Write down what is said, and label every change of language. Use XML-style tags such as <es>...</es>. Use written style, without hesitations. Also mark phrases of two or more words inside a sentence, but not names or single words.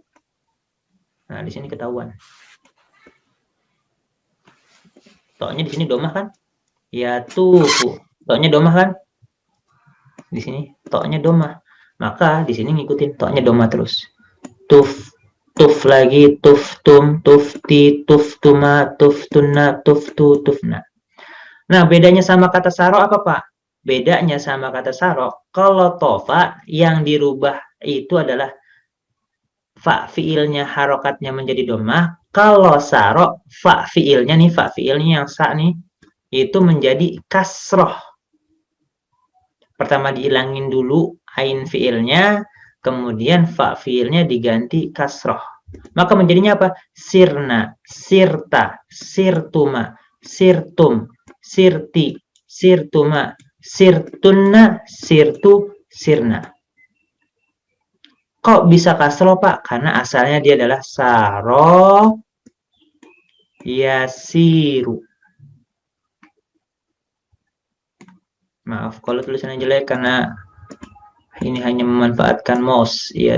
<id>Nah, di sini ketahuan. To-nya di sini domah kan? Yatufu. To-nya domah kan? Di sini to-nya domah. Maka di sini ngikutin to-nya domah terus. Tuf, tuf lagi,</id> <ar>tuftum, tufti, tuftuma, tuftuna, tuftu, tufna.</ar> <id>Nah, bedanya sama kata saro apa, Pak? Bedanya sama kata saro, kalau tofa yang dirubah itu adalah fa fiilnya harokatnya menjadi domah. Kalau saro, fa fiilnya yang sa nih, itu menjadi kasroh. Pertama dihilangin dulu ain fiilnya, kemudian fa fiilnya diganti kasroh. Maka menjadinya apa? Sirna,</id> <ar>sirta, sirtuma, sirtum, sirti, sirtuma, sirtunna, sirtu, sirna.</ar> <id>Kok bisa kasroh, Pak? Karena asalnya dia adalah</id> <ar>saro yasiru.</ar> <id>Maaf kalau tulisannya jelek karena ini hanya memanfaatkan mouse.</id>